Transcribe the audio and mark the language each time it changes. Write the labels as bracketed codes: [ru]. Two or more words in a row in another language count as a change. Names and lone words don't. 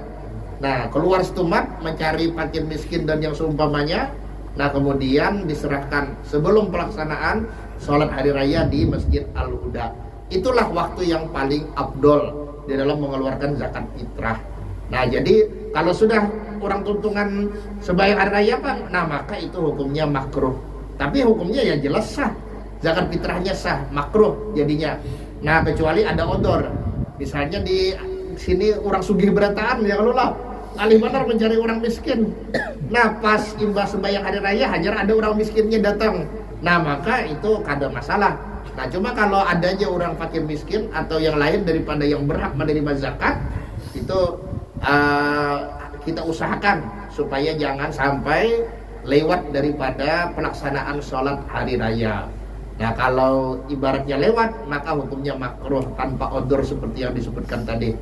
[id] Nah keluar setumat mencari fakir miskin dan yang seumpamanya. Nah kemudian diserahkan sebelum pelaksanaan sholat hari raya di Masjid Al-Huda. Itulah waktu yang paling afdol di dalam mengeluarkan zakat fitrah. Nah jadi kalau sudah orang tuntungan sembahyang hari raya Bang, nah maka itu hukumnya makruh. Tapi hukumnya ya jelas sah, zakat fitrahnya sah, makruh jadinya. Nah kecuali ada odor. Misalnya di sini orang sugih berataan ya kalau lah alih benar mencari orang miskin. Nah pas imbas sembahyang hari raya hajar ada orang miskinnya datang. Nah maka itu kada masalah. Nah cuma kalau adanya orang fakir miskin atau yang lain daripada yang berhak menerima zakat, itu kita usahakan supaya jangan sampai lewat daripada pelaksanaan sholat hari raya. Nah kalau ibaratnya lewat maka hukumnya makruh tanpa odor seperti yang disebutkan tadi.